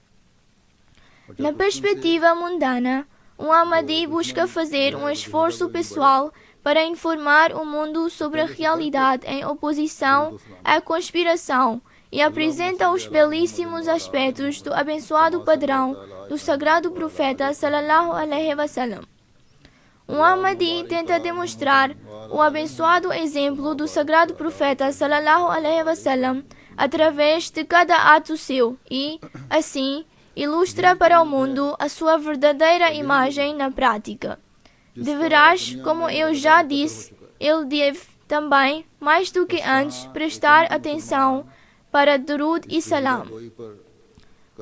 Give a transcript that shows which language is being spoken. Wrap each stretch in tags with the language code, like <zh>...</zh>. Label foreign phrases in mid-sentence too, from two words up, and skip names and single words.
<pt>Na perspectiva mundana, um Ahmadi busca fazer um esforço pessoal para informar o mundo sobre a realidade em oposição à conspiração e apresenta os belíssimos aspectos do abençoado padrão do sagrado profeta</pt> <ar>صلى الله عليه وسلم.</ar> <pt>Um Ahmadi tenta demonstrar o abençoado exemplo do sagrado profeta</pt> <ar>صلى الله عليه وسلم</ar> <pt>através de cada ato seu e, assim, ilustra para o mundo a sua verdadeira imagem na prática. Deverás, como eu já disse, ele deve também, mais do que antes, prestar atenção para durud e salam.</pt>